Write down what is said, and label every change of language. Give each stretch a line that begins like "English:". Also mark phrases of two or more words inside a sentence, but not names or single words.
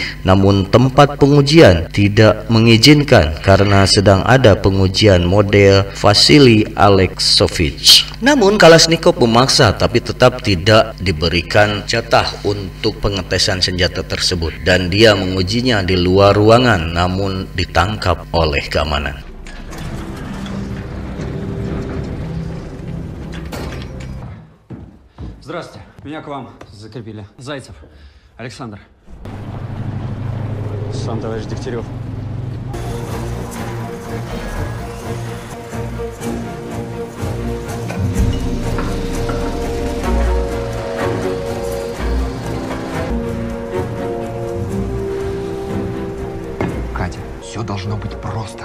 Indonesian: Namun tempat pengujian tidak mengizinkan karena sedang ada pengujian model Vasily Alexovich. Namun Kalashnikov memaksa, tapi tetap tidak diberikan jatah untuk pengetesan senjata tersebut, dan dia mengujinya di luar ruangan namun ditangkap oleh keamanan.
Russian: Здравствуйте, меня к вам закрепили. Зайцев Александр. Сам товарищ Дегтярев. Катя, все должно быть просто.